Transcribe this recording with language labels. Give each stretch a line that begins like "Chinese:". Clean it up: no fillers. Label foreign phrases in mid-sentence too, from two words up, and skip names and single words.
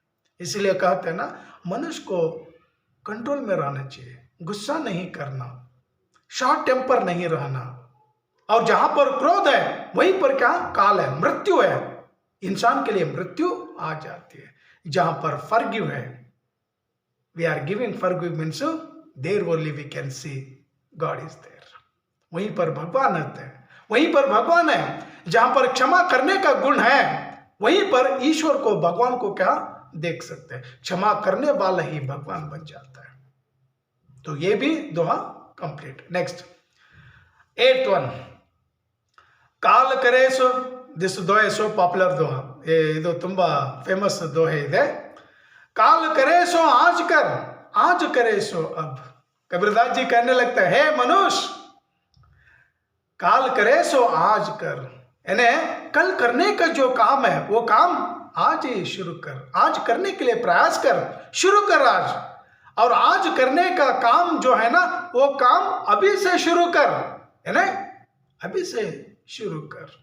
Hindi: इसलिए कहते हैं ना, मनुष्य को कंट्रोल में रहना चाहिए, गुस्सा नहीं करना,
English: short temper
Hindi: नहीं रहना। और जहां पर क्रोध है वहीं पर क्या काल है, मृत्यु है। इंसान के लिए मृत्यु आ जाती है। जहां पर फॉरगिव है,
English: we are giving forgive means there only we can see God is there.
Hindi: वहीं पर भगवान रहते हैं, वहीं पर भगवान है। जहां पर क्षमा करने का गुण है, वहीं पर ईश्वर को, भगवान को क्या देख सकते हैं। क्षमा करने वाला ही भगवान बन जाता है। तो ये भी दोहा कंप्लीट।
English: next 8th one,
Hindi: काल करे सो.
English: this dohe so popular doha,
Kannada: ಇದು ತುಂಬ ಫೇಮಸ್ ದೋಹೆ ಇದೆ.
Hindi: काल करे सो आज कर, आज करे सो अब। कबीरदास जी कहने लगता है, हे मनुष्य, काल करे सो आज कर, यानी कल करने का जो काम है वो काम आज ही शुरू कर। आज करने के लिए प्रयास कर, शुरू कर आज। और आज करने का काम जो है ना, वो काम अभी से शुरू कर, है ना, अभी से शुरू कर।